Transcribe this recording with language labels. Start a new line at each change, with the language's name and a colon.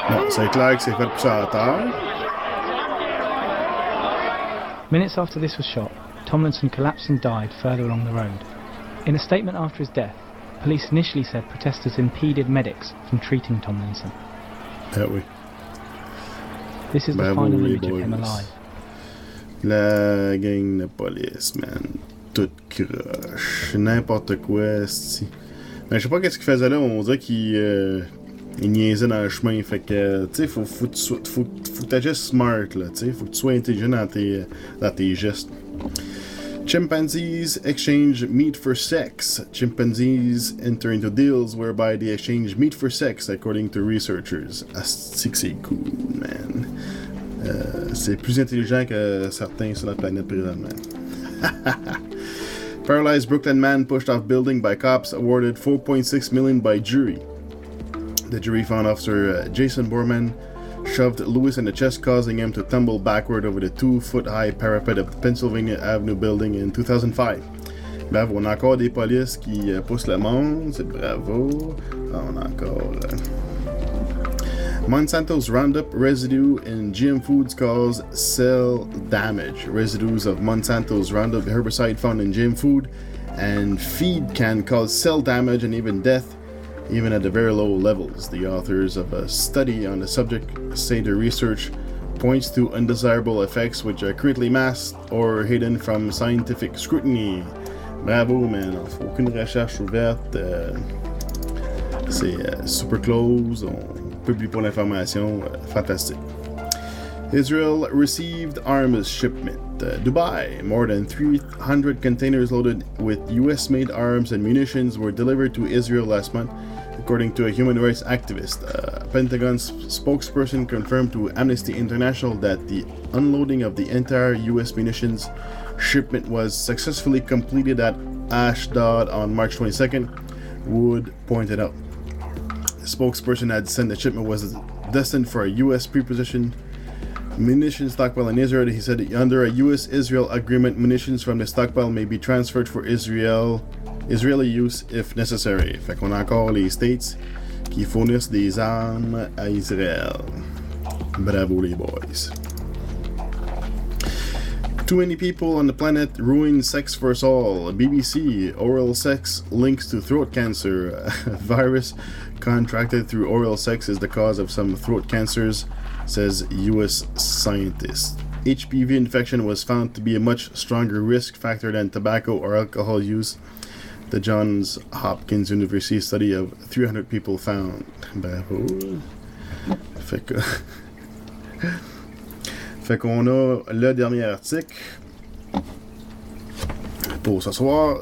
French: c'est clair que c'est fait pousser à terre.
English: Minutes after this was shot, Tomlinson collapsed and died further along the road. In a statement after his death, police initially said protesters impeded medics from treating Tomlinson.
French: Ah oui.
English: This is the final image of him alive.
French: La gang de police, man. Toute croche. N'importe quoi, c'ti. Mais je sais pas qu'est-ce qu'il faisait là. On dirait qu'il niaisait dans le chemin. Fait que, tu sais, faut que t'agisses smart, là, tu sais. Faut que tu sois intelligent dans tes gestes.
English: Chimpanzees exchange meat for sex. Chimpanzees enter into deals whereby they exchange meat for sex, according to researchers.
French: Asti que c'est cool, man. C'est plus intelligent que certains sur la planète présentement.
English: Paralyzed Brooklyn man pushed off building by cops, awarded $4.6 million by jury. The jury found officer Jason Borman shoved Lewis in the chest, causing him to tumble backward over the 2-foot-high parapet of the Pennsylvania Avenue building in 2005.
French: Bravo, on a encore des polices qui poussent le monde, c'est bravo. On a encore...
English: Monsanto's Roundup residue in GM foods cause cell damage. Residues of Monsanto's Roundup herbicide found in GM food and feed can cause cell damage and even death, even at the very low levels. The authors of a study on the subject say their research points to undesirable effects which are currently masked or hidden from scientific scrutiny.
French: Bravo, man. Aucune recherche ouverte. C'est super close. On publie pas l'information. Fantastique.
English: Israel received arms shipment. Dubai, more than 300 containers loaded with US-made arms and munitions were delivered to Israel last month, according to a human rights activist. A Pentagon spokesperson confirmed to Amnesty International that the unloading of the entire US munitions shipment was successfully completed at Ashdod on March 22nd, Wood pointed out. The spokesperson had said the shipment was destined for a US pre-positioned munitions stockpile in Israel. He said under a US-Israel agreement, munitions from the stockpile may be transferred for Israeli use if necessary.
French: Fait qu'on a encore les States qui fournissent des armes à Israël. Bravo les boys.
English: Too many people on the planet ruin sex for us all. BBC, oral sex links to throat cancer. A virus contracted through oral sex is the cause of some throat cancers, says US scientists. HPV infection was found to be a much stronger risk factor than tobacco or alcohol use. The Johns Hopkins University study of 300 people found.
French: Bravo. Fait qu'on a le dernier article pour ce soir.